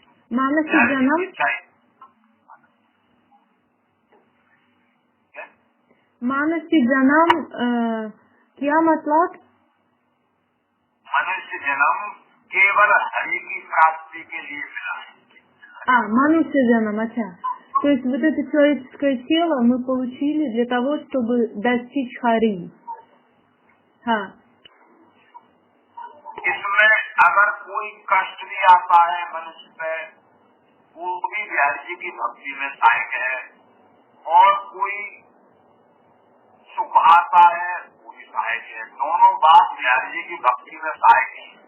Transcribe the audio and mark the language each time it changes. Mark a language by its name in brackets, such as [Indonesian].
[Hindi] मानसिक जन्म, मानसिक जन्म क्या मतलब? मनुष्य जन्म केवल हरि की प्राप्ति के लिए मिला है। मनुष्य जन्म, अच्छा। [Russian] То есть вот это человеческое тело мы получили для того, чтобы достичь Хари. [Hindi] हाँ। इसमें अगर कोई कष्ट भी आता है मनुष्य पे, वो भी बिहारी जी की भक्ति में सहायक है, और कोई सुख आता है वो भी सहायक है। दोनों बात बिहारी जी की भक्ति में सहायक है।